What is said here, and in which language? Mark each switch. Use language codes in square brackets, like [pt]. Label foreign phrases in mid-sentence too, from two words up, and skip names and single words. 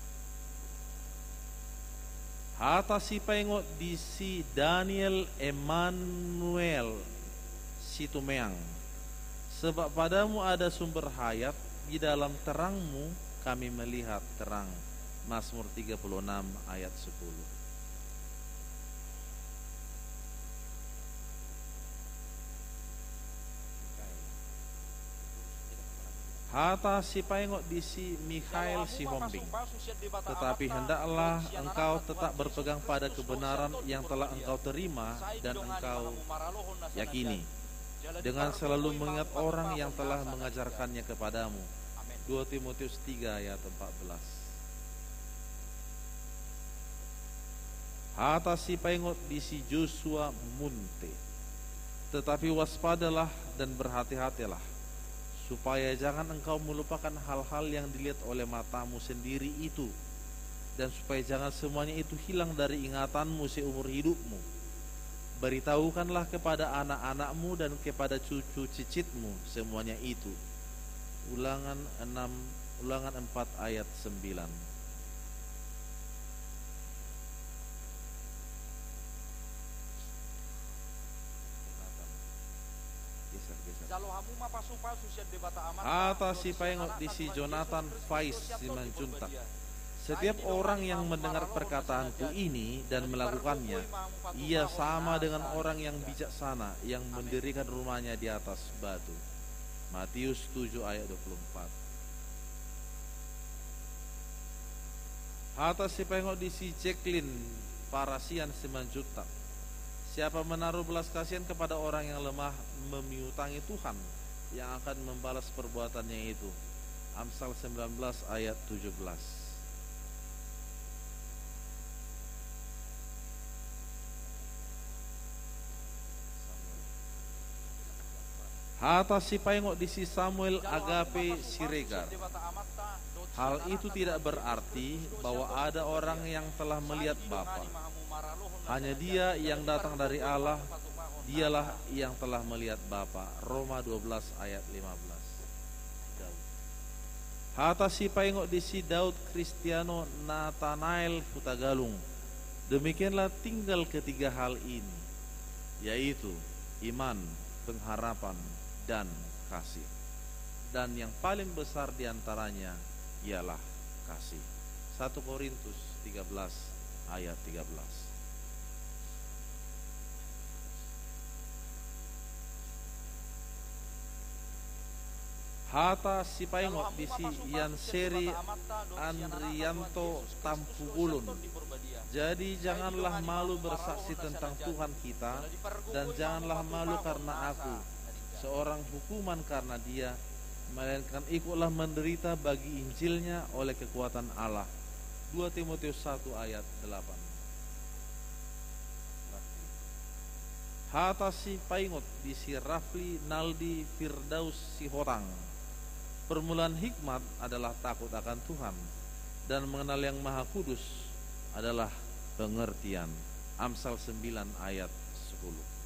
[bbc] Hata si paingot di si Daniel Emmanuel Situmeang. [id] Sebab padamu ada sumber hayat, di dalam terangmu kami melihat terang. Mazmur 36 ayat 10. [bbc] Hata si paingot di si Mikhail si Hombing. [id] Tetapi hendaklah engkau tetap berpegang pada kebenaran yang telah engkau terima dan engkau yakini, dengan selalu mengingat orang yang telah mengajarkannya kepadamu. 2 Timotius 3 ayat 14. [bbc] Hata si paingot di si Joshua Munte. [id] Tetapi waspadalah dan berhati-hatilah, supaya jangan engkau melupakan hal-hal yang dilihat oleh matamu sendiri itu, dan supaya jangan semuanya itu hilang dari ingatanmu seumur hidupmu. Beritahukanlah kepada anak-anakmu dan kepada cucu cicitmu semuanya itu. Ulangan 4 ayat 9. [bbc] Hata si paingot di si Jonathan Faiz Simanjuntak. [id] Setiap orang yang mendengar perkataanku ini dan melakukannya, ia sama dengan orang yang bijaksana yang mendirikan rumahnya di atas batu. Matius 7 ayat 24. [bbc] Hata si paingot di si Jacqueline Parasian Simanjuntak. [id] Siapa menaruh belas kasihan kepada orang yang lemah, memiutangi Tuhan yang akan membalas perbuatannya itu. Amsal 19 ayat 17. [bbc] Hata si paingot di si Samuel Agape Siregar. [id] Hal itu tidak berarti bahwa ada orang yang telah melihat Bapa. Hanya Dia yang datang dari Allah, Dialah yang telah melihat Bapa. Roma 12 ayat 15. [bbc] Hata si paingot di si Daud Kristiano Nathanael Hutagalung. [id] Demikianlah tinggal ketiga hal ini, yaitu iman, pengharapan, dan kasih. Dan yang paling besar diantaranya ialah kasih. 1 Korintus 13 ayat 13. [bbc] Hata si paingot di si Yanseri Andrianto Tampugulun. [id] Jadi janganlah malu bersaksi tentang Tuhan kita, dan janganlah malu karena aku, seorang hukuman karena Dia, melainkan ikutlah menderita bagi Injilnya oleh kekuatan Allah. 2 Timotius 1 ayat 8. [bbc] Hata si paingot di si Rafli Naldi Firdaus si Hotang. [id] Permulaan hikmat adalah takut akan Tuhan, dan mengenal yang Maha Kudus adalah pengertian. Amsal 9 ayat 10.